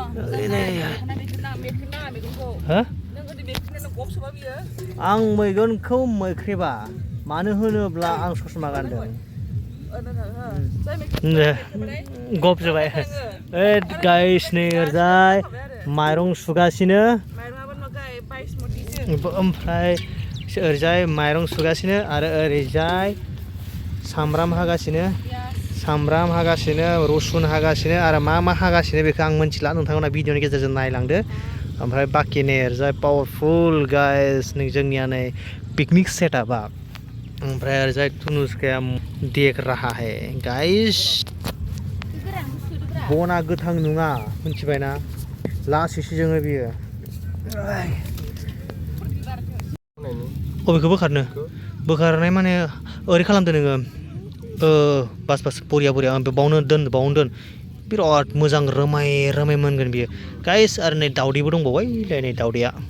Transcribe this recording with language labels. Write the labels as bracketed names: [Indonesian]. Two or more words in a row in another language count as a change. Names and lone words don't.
[Bodo] हो आं मैगंखौ मैख्रेबा मानो होनोब्ला आं ससमा गानदों गप जाबाय गाइस नै ओरैजाय माइरं सुगासिनो ओमफ्राय ओरैजाय माइरं सुगासिनो आरो ओरैजाय सामब्राम हागासिनो रसुन हागासिनो आरो मा हागासिनो बेखौ आं मिथिला नोंथांमोना भिडिअनि गेजेरजों नायलांदो ओमफ्राय बाखि नै ओरैजाय पावारफुल गाइस नै जोंनिया नै पिकनिक सेटआपआ ओमफ्राय ओरैजाय तुनुसकाया [Hindi] देख रहा है [Bodo] गाइस बना गोथां नङा मिथिबायना लासैसो जोङो बियो अबेखौ बोखारनाय माने ओरै खालामदो नोङो बास बरिया बावनो दोन बिराद मोजां रोमाय मोनगोन बियो गाइस आरो नै दावदैबो दंबावबाय नै दावदैया